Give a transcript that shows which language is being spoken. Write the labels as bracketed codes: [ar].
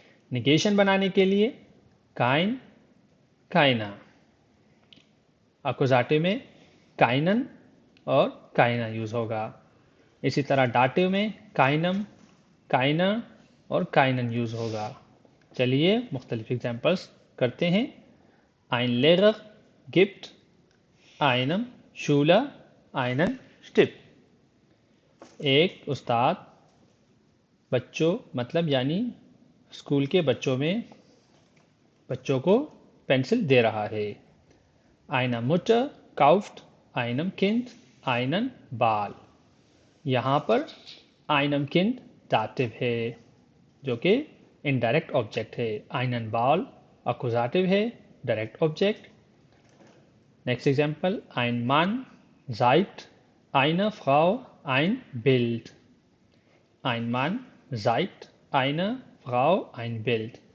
[hi] Negation बनाने के लिए काइन काइना, अकुजाटिव में काइनन और काइना यूज होगा। इसी तरह डाटिव में काइनम काइना और काइनन यूज होगा। चलिए मुख्तलिफ एग्जाम्पल्स करते हैं। [de] ein Lehrer gibt einem Schüler einen Stift। [hi] एक उस्ताद बच्चों मतलब यानी स्कूल के बच्चों को पेंसिल दे रहा है। [de] Eine Mutter kauft einem Kind einen Ball। [hi] यहाँ पर [de] einem Kind [hi] दातिव है जो कि इनडायरेक्ट ऑब्जेक्ट है। [de] einen Ball [hi] अकुजाटिव है, direct object. Next example, [de] ein Mann zeigt einer Frau ein Bild। ein Mann zeigt einer Frau ein Bild।